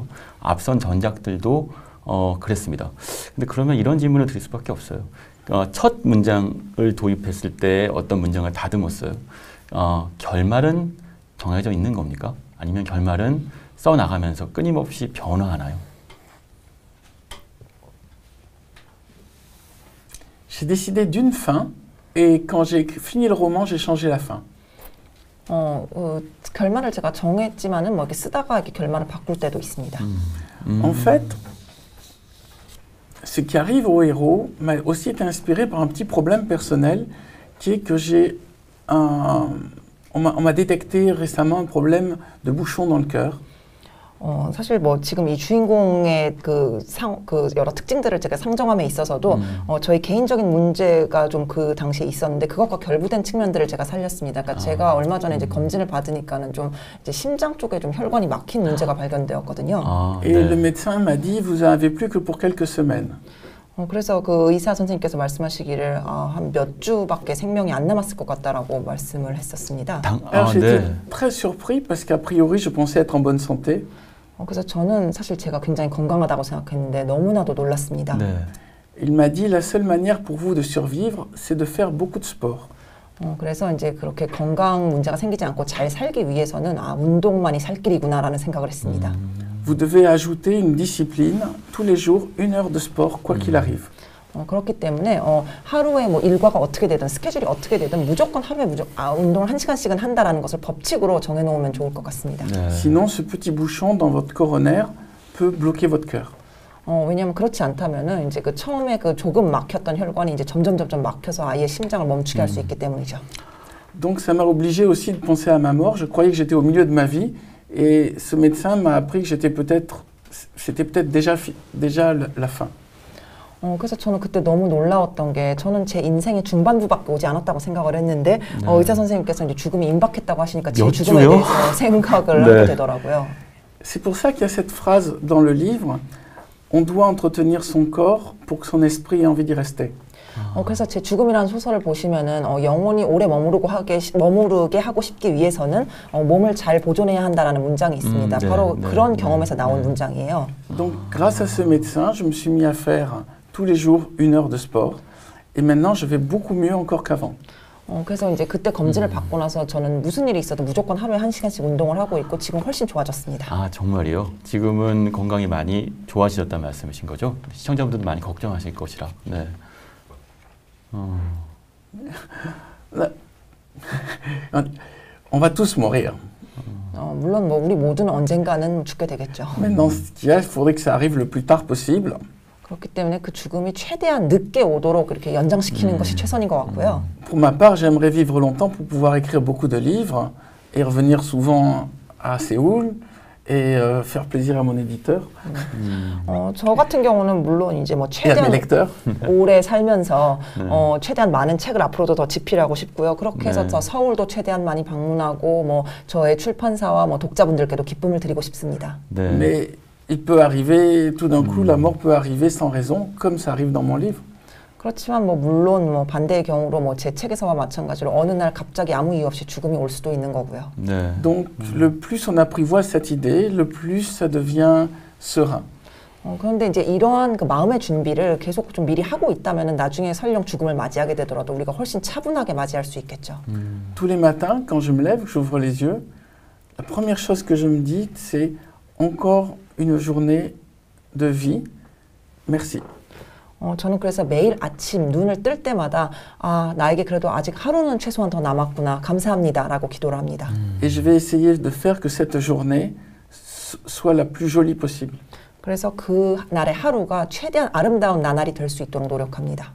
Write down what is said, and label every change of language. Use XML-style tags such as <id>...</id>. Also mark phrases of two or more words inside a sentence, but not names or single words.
<ko>앞선 전작들도 그랬습니다. 근데 그러면 이런 질문을 드릴 수밖에 없어요. 첫 문장을 도입했을 때 어떤 문장을 다듬었어요. 결말은 정해져 있는 겁니까? 아니면 결말은 써나가면서 끊임없이 변화하나요?</ko> <fr>J'ai décidé d'une fin, et quand j'ai fini le roman, j'ai changé la fin.</fr> <ko>결말을 제가 정했지만은 뭐 이렇게 쓰다가 이렇게 결말을 바꿀 때도 있습니다.</ko> <fr>En fait, ce qui arrive au héros m'a aussi été inspiré par un petit problème personnel, qui est que on m'a détecté récemment un problème de bouchon dans le cœur.</fr> <ko>사실 뭐 지금 이 주인공의 그 여러 특징들을 제가 상정함에 있어서도 저희 개인적인 문제가 좀 그 당시에 있었는데 그것과 결부된 측면들을 제가 살렸습니다. 그러니까 제가 얼마 전에 이제 검진을 받으니까는 좀 이제 심장 쪽에 좀 혈관이 막힌 문제가 발견되었거든요.</ko> <fr>Et le médecin m'a dit, vous en avez plus que pour quelques semaines.</fr> <ko>그래서 그 의사 선생님께서 말씀하시기를 한 몇 주밖에 생명이 안 남았을 것 같다라고 말씀을 했었습니다.</ko> <fr>Alors j'étais très surpris parce qu'a priori je pensais être en bonne santé.</fr> <ko>그래서 저는 사실 제가 굉장히 건강하다고 생각했는데 너무나도 놀랐습니다. 네.</ko> <fr>Il m'a dit la seule manière pour vous de survivre, c'est de faire beaucoup de sport.</fr> <ko>그래서 이제 그렇게 건강 문제가 생기지 않고 잘 살기 위해서는 운동만이 살 길이구나라는 생각을 했습니다.</ko> <fr>Vous devez ajouter une discipline, tous les jours, 1 heure de sport, quoi qu'il arrive.</fr> <ko>그렇기 때문에 하루에 뭐 일과가 어떻게 되든 스케줄이 어떻게 되든 무조건 하루에 운동을 1시간씩은 한다라는 것을 법칙으로 정해놓으면 좋을 것 같습니다. 네.</ko> <fr>Sinon, ce petit bouchon dans votre coronaire peut bloquer votre cœur.</fr> <ko>왜냐하면 그렇지 않다면은 이제 그 처음에 그 조금 막혔던 혈관이 이제 점점 막혀서 아예 심장을 멈추게 할 수 있기 때문이죠.</ko> <fr>Donc ça m'a obligé aussi de penser à ma mort. Je croyais que j'étais au milieu de ma vie et ce médecin m'a appris que c'était peut-être déjà la fin.</fr> <ko>그래서 저는 그때 너무 놀라웠던 게 저는 제 인생의 중반부밖에 오지 않았다고 생각을 했는데 의사 선생님께서 이제 죽음이 임박했다고 하시니까 제 죽음에 대해서 생각을 하게 되더라고요.</ko> <fr>C'est pour ça qu'il y a cette phrase dans le livre. On doit entretenir son corps pour que son esprit ait envie d'y rester.</fr> <ko>그래서 제 죽음이라는 소설을 보시면은 영원히 오래 머무르게 하고 싶기 위해서는 몸을 잘 보존해야 한다라는 문장이 있습니다. 바로 그런 경험에서 나온 문장이에요.</ko> <fr>Donc grâce à ce médecin, je me suis mis à faire tous les jours 1 heure de sport et maintenant je vais beaucoup mieux encore qu'avant.</fr> <ko>그래서 이제 그때 검진을 받고 나서 저는 무슨 일이 있어도 무조건 하루에 1시간씩 운동을 하고 있고 지금 훨씬 좋아졌습니다. 아 정말이요? 지금은 건강이 많이 좋아지셨다는 말씀이신 거죠? 시청자분들도 많이 걱정하실 것이라. 네.</ko> <fr>On va tous mourir.</fr> <ko>물론 뭐 우리 모두는 언젠가는 죽게 되겠죠.</ko> <fr>Maintenant, ce qu'il y a, il faudrait que ça arrive le plus tard possible.</fr> <ko>그렇기 때문에 그 죽음이 최대한 늦게 오도록 이렇게 연장시키는 것이 최선인 것 같고요.</ko> <fr>Pour ma part, j'aimerais vivre longtemps pour pouvoir écrire beaucoup de livres et revenir souvent à Séoul et faire plaisir à mon éditeur.</fr> <ko>저 같은 경우는 물론 이제 뭐</ko> <fr>et à mes</fr> <ko>최대한</ko> <fr>lecteurs.</fr> <ko>오래 살면서 최대한 많은 책을 앞으로도 더 집필하고 싶고요. 그렇게 해서 저 서울도 최대한 많이 방문하고 뭐 저의 출판사와 뭐 독자분들께도 기쁨을 드리고 싶습니다. 네.</ko> <fr>Mais il peut arriver, tout d'un coup, la mort peut arriver sans raison, comme ça arrive dans mon livre.</fr> <ko>그렇지만 뭐 물론 뭐 반대의 경우로 뭐 제 책에서와 마찬가지로 어느 날 갑자기 아무 이유 없이 죽음이 올 수도 있는 거고요. 네.</ko> <fr>Donc, le plus on apprivoise cette idée, le plus ça devient serein.</fr> <ko>그런데 이제 이러한 그 마음의 준비를 계속 좀 미리 하고 있다면은 나중에 설령 죽음을 맞이하게 되더라도 우리가 훨씬 차분하게 맞이할 수 있겠죠.</ko> <fr>Tous les matins, quand je me lève, que j'ouvre les yeux, la première chose que je me dis, c'est encore une journée de vie. Merci.</fr> <ko>저는 그래서 매일 아침 눈을 뜰 때마다 아, 나에게 그래도 아직 하루는 최소한 더 남았구나. 감사합니다라고 기도를 합니다.</ko> <fr>Et je vais essayer de faire que cette journée soit la plus jolie possible.</fr> <ko>그래서 그 날의 하루가 최대한 아름다운 나날이 될 수 있도록 노력합니다.</ko>